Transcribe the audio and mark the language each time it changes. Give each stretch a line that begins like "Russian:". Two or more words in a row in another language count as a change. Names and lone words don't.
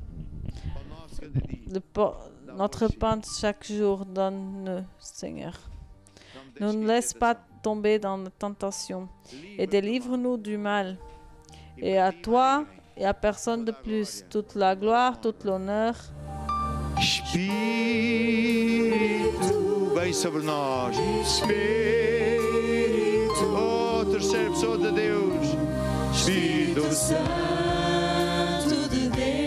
French: Notre pain de chaque jour, donne-nous, Seigneur. Ne nous laisse pas tomber dans la tentation et délivre-nous du mal. Et à toi et à personne de plus, toute la gloire, toute l'honneur.
Portuguese: Espírito, vem sobre nós. Espírito, oh, terceira pessoa de Deus. Espírito Santo de Deus.